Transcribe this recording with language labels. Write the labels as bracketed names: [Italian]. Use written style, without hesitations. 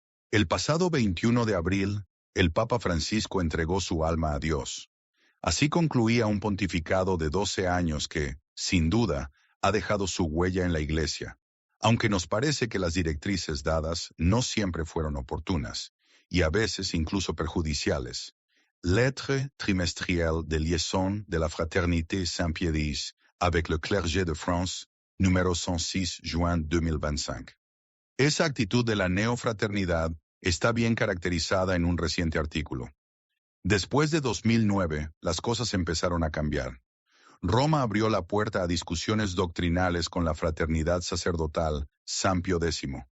[Spanish] El pasado 21 de abril, el Papa Francisco entregó su alma a Dios. Así concluía un pontificado de 12 años que, sin duda, ha dejado su huella en la Iglesia, aunque nos parece que las directrices dadas no siempre fueron oportunas, y a veces incluso perjudiciales. [French] Lettre trimestrielle de liaison de la Fraternité Saint-Pierre avec le clergé de France, número 106, juin 2025. [Spanish] Esa actitud de la neofraternidad está bien caracterizada en un reciente artículo. Después de 2009, las cosas empezaron a cambiar. Roma abrió la puerta a discusiones doctrinales con la fraternidad sacerdotal, San Pío X.